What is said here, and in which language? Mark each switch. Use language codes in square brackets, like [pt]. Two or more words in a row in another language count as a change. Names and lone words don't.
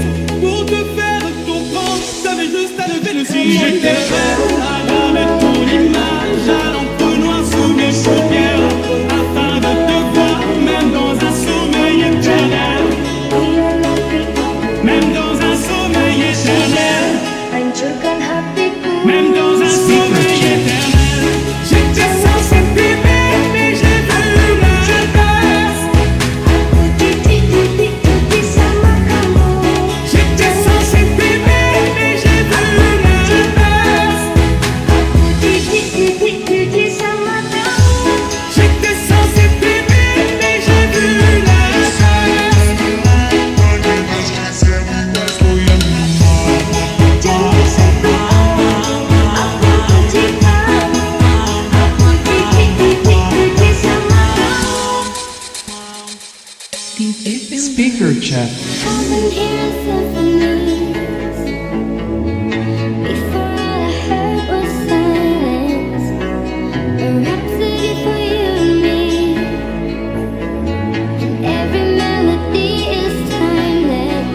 [fr] Pour te faire comprendre, t'avais juste à lever le cil. J'étais prêt à graver ton image à l'encre noire sous mes paupières, afin de te voir même dans un sommeil éternel. Même dans un sommeil éternel. [id] Hancurkan hatiku. [fr] Même dans un sommeil éternel. J'étais censé t'aimer, mais j'ai vu l'inverse. [id] Aku titik-titik sama kamu. [fr] J'étais censé t'aimer, mais j'ai vu l'inverse. [id] Aku titik-titik sama kamu. [fr] J'étais censé t'aimer, mais j'ai vu l'inverse. [id] Jangan sentuh aku benci kamu. Aku titik-titik sama kamu. [en] DJ Fearless. Speaker check. I've been hearing symphonies. Before all I heard was silence. A rhapsody for you and me. And every melody is timeless.